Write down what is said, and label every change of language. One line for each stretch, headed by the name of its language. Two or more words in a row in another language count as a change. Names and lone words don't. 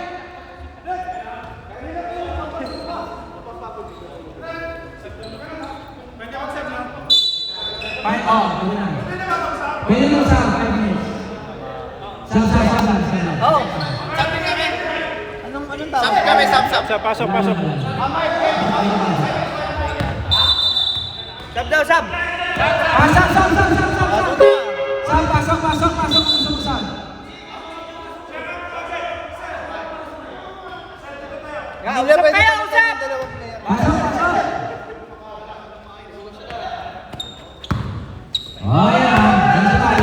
Filipino: Pwede na. Pwede na sa 5 minutes. Sa. Oh. Sabi kami. Anong tawag? Sabi kami, sap. Pasok, pasok. Sab daw, sab. Sab. Pasok. Hindi na Usap pwede kayo, palitan usap. yung dalawang player. Pasok. Oh, yan. Dito tayo.